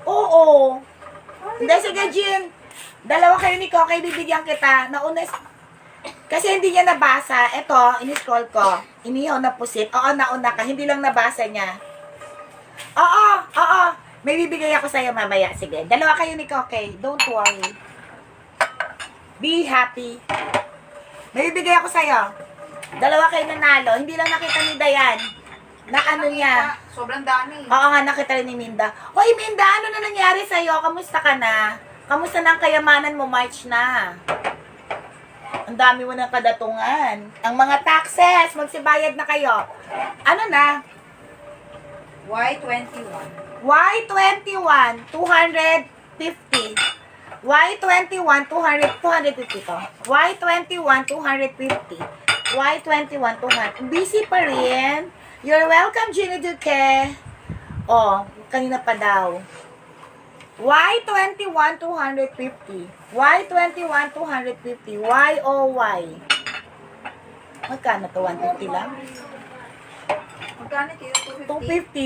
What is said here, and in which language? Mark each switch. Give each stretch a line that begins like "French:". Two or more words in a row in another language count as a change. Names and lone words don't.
Filipino: Oo. Hindi, sige, Jin. Dalawa kayo ni Kokay, bibigyan kita. Kasi hindi niya nabasa. Ito, in-scroll ko. Inihaw na pusit. Oo, nauna ka. Hindi lang nabasa niya. Oo. May bibigay ako sa'yo mamaya. Sige. Dalawa kayo ni Kokay.
English: Don't worry. Be happy.
Filipino: May bibigay ako sa'yo. Dalawa kayo nanalo. Hindi lang nakita ni Dayan. Na ano niya. Sobrang dami. Oo nga, nakita rin ni Minda. Hoy, Minda, ano na nangyari sa'yo? Kamusta ka na? Kamusta na ang kayamanan mo? March na. Ang dami mo ng kadatungan. Ang mga taxes, magsibayad na kayo. Ano na? Y21. Y21, 250. Y21, 250 to. Y21, 250. Y21, 200. Busy pa rin.
English: You're welcome, Ginny Duque.
Filipino: Oh, kanina pa daw. Y21, 250. Y21, 250. YOY. Magkano to? 150 lang? Magkano kayo? 250?